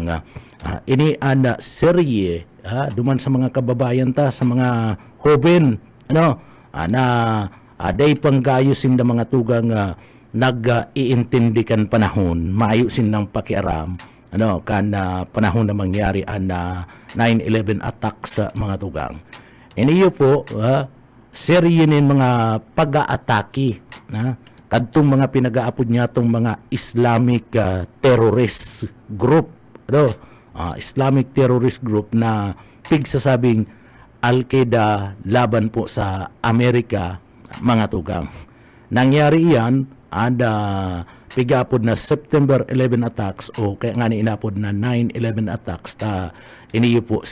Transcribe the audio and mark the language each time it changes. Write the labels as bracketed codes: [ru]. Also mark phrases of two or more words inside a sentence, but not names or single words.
[bik] Ini ang serye duman sa mga kababayan ta, sa mga hoben na day panggayosin na mga tugang nag-iintindi kan panahon, maayusin ng pakiaram kan panahon na mangyari ang 9/11 attack sa mga tugang. Iniyo po serye nin mga pag-aatake kadtong mga pinag-aapod niya tong mga [en] Islamic terrorist group, Islamic terrorist group [bik] na pigsasabing Al-Qaeda laban po sa Amerika, mga tugang. Nangyari yan pigapod na [en] September 11 attacks, [bik] o kaya nga ni inapod na [en] 9/11 attacks [bik] iniyo po September.